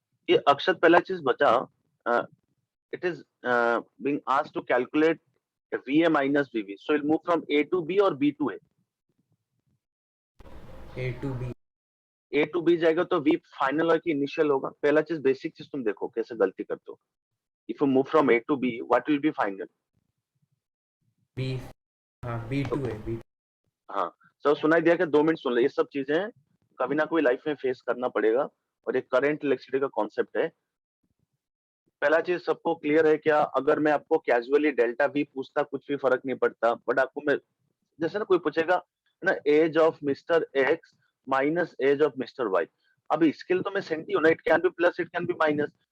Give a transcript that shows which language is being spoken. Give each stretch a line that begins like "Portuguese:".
Hindi: ये अक्षत पहला चीज बचा,
English: It is being asked to calculate VA minus VB, so it'll move from A to B or B to A। A to B।
Hindi: A to B जाएगा तो V final और की initial होगा। पहला चीज बेसिक चीज तुम देखो कैसे गलती करते हो।
English: If you move from A to B, what will be final? B। हाँ B to A B।
Hindi: हाँ, सब सुनाई दिया कि 2 मिनट सुन ले, ये सब चीजें कभी ना कोई लाइफ में फेस करना पड़ेगा और एक करंट इलेक्ट्रिसिटी का कॉन्सेप्ट है। पहला चीज सबको क्लियर है क्या? अगर मैं आपको कैजुअली डेल्टा V पूछता कुछ भी फर्क नहीं पड़ता, बट आपको मैं जैसे ना कोई पूछेगा ना as of mister x minus as of mister Y, अब इसके लिए तो मैं सेंटी हूं ना,
English: It can be plus it can be minus.